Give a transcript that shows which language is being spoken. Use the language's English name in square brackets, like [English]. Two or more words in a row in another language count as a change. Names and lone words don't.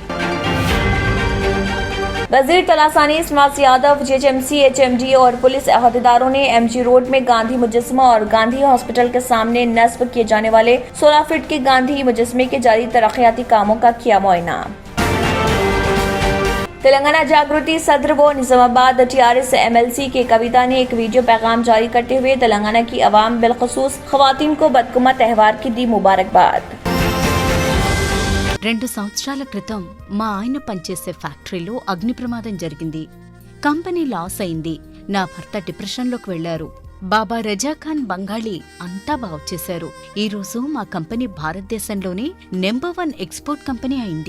[Urdu] وزیر تلاسانی سماس یادو، GHMC، HMD اور پولیس عہدیداروں نے MG روڈ میں گاندھی مجسمہ اور گاندھی ہاسپٹل کے سامنے نصب کیے جانے والے 16 فٹ کے گاندھی مجسمے کے جاری ترقیاتی کاموں کا کیا معائنہ۔ تلنگانہ جاگرتی صدر و نظام آباد TRS MLC کے کویتا نے ایک ویڈیو پیغام جاری کرتے ہوئے تلنگانہ کی عوام بالخصوص خواتین کو بدقمہ تہوار کی دی مبارکباد۔ [Telugu] 2 సంవత్సరాల క్రితం మా ఆయన పనిచేసే ఫ్యాక్టరీలో అగ్ని ప్రమాదం జరిగింది. [English] company loss [Telugu] అయింది. నా భర్త డిప్రెషన్లోకి వెళ్లారు. బాబా రజాఖాన్ బంగాళీ అంతా బాగుచేశారు. ఈ రోజు మా కంపెనీ భారతదేశంలోనే [English] number 1 export company [Telugu] అయింది.